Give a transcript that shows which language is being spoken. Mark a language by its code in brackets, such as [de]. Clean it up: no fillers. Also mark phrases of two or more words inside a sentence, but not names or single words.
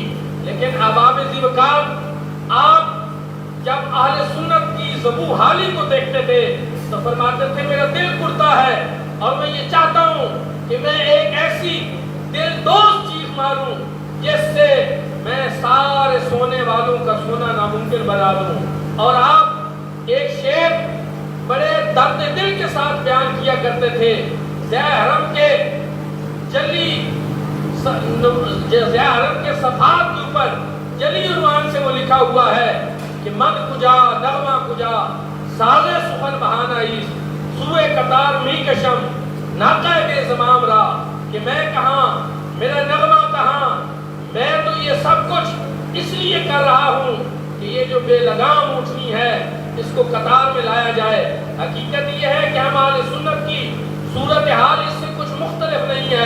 [ur] لیکن احباب ذی وقار, آپ جب اہل سنت کی ذبح حالی کو دیکھتے تھے تو فرماتے تھے میرا دل کرتا ہے اور میں یہ چاہتا ہوں کہ میں ایک ایسی دل دوست چیز ماروں جس سے میں سارے سونے والوں کا سونا ناممکن بنا دوں. اور آپ ایک شعر بڑے درد دل کے ساتھ بیان کیا کرتے تھے. ضیاء حرم کے ضیاء حرم کے صفحات کے اوپر جلی عنوان سے وہ لکھا ہوا ہے کہ [fa] من کجا نغمہ کجا ساز سخن بہانہ ایست, سوئے قطار می کشم ناقہ بے زمام را, [ur] کہ میں کہاں, میرا نغمہ کہاں. میں تو یہ سب کچھ اس لیے کر رہا ہوں کہ یہ جو بے لگام اٹھنی ہے اس کو قطار میں لایا جائے. حقیقت یہ ہے کہ ہمارے سنت کی صورتحال اس سے کچھ مختلف نہیں ہے.